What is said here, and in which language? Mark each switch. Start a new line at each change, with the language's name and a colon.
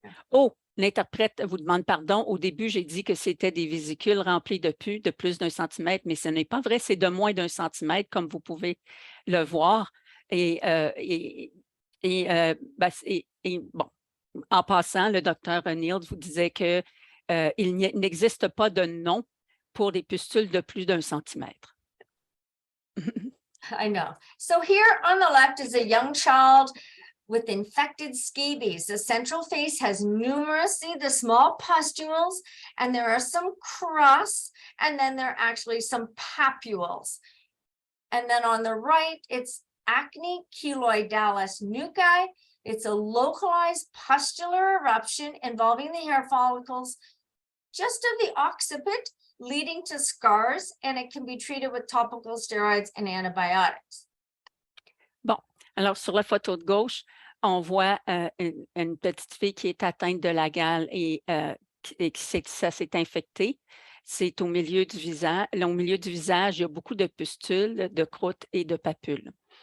French: Oh, l'interprète vous demande pardon. Au début, j'ai dit que c'était des vésicules remplies de pus de plus d'1 centimètre, mais ce n'est pas vrai, c'est de moins d'1 centimètre, comme vous pouvez le voir. Bon, en passant, le docteur Neal vous disait qu'il n'existe pas de nom pour les pustules de plus d'1 centimètre.
English: I know. So here on the left is a young child with infected scabies. The central face has numerous, see the small pustules, and there are some crusts, and then there are actually some papules. And then on the right, it's acne keloidalis nuclei. It's a localized pustular eruption involving the hair follicles just of the occiput, leading to scars, and it can be treated with topical steroids and antibiotics.
French: Bon, alors sur la photo de gauche, on voit une petite fille qui est atteinte de la gale et ça s'est infecté. C'est au milieu du visage. Au milieu du visage, il y a beaucoup de pustules, de croûtes et de papules.